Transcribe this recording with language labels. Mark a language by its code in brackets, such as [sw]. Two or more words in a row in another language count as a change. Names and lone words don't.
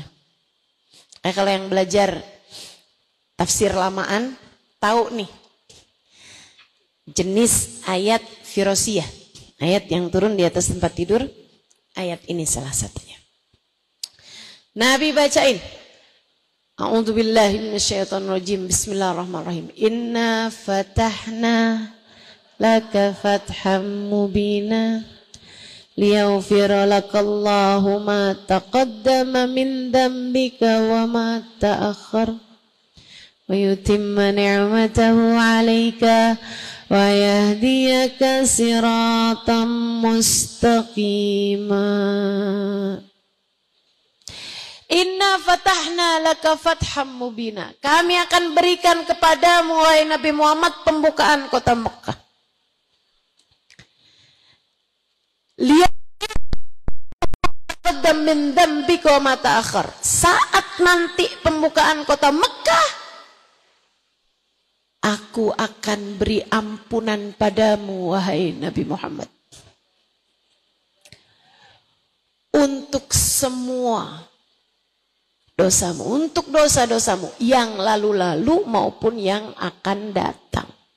[id] Kalau yang belajar tafsir lamaan tahu nih jenis ayat Firosiyah, ayat yang turun di atas tempat tidur. Ayat ini salah satunya. Nabi bacain, [ar] أعوذ بالله من الشيطان الرجيم، بسم الله الرحمن الرحيم. إنا فتحنا لك فتحا مبينا ليغفر لك الله ما تقدم من ذنبك وما تأخر ويتم نعمته عليك ويهديك صراطا مستقيما. إنا فتحنا لك فتحا مبينا. [id] Kami akan berikan kepadamu wahai Nabi Muhammad pembukaan kota Mekah. [ar] Lihat من ذنبك وما تأخر. [id] Saat nanti pembukaan kota Mekah, aku akan beri ampunan padamu wahai Nabi Muhammad. untuk semua dosamu, untuk dosa-dosamu yang lalu-lalu maupun yang akan datang.